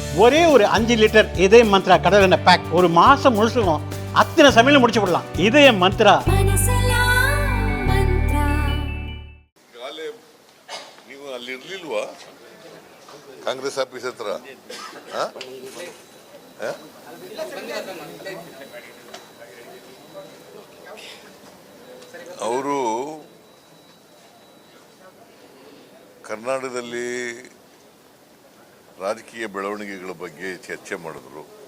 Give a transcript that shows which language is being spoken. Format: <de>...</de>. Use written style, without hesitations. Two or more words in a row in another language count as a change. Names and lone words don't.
<ta>ஒரே ஒரு 5 லிட்டர் இதய மந்த்ரா கடல் எண்ணெய் பேக் ஒரு மாசம் முழுசுக்கும் அத்தனை சமையல முடிச்சு விடலாம். இதய மந்த்ரா.</ta> <kn>ನೀವು ಅಲ್ಲಿ ಇರ್ಲಿಲ್ವಾ ಕಾಂಗ್ರೆಸ್ ಆಫೀಸ್ ಹತ್ರ? ಅವರು ಕರ್ನಾಟಕದಲ್ಲಿ ರಾಜಕೀಯ ಬೆಳವಣಿಗೆಗಳ ಬಗ್ಗೆ ಚರ್ಚೆ ಮಾಡಿದ್ರು.</kn>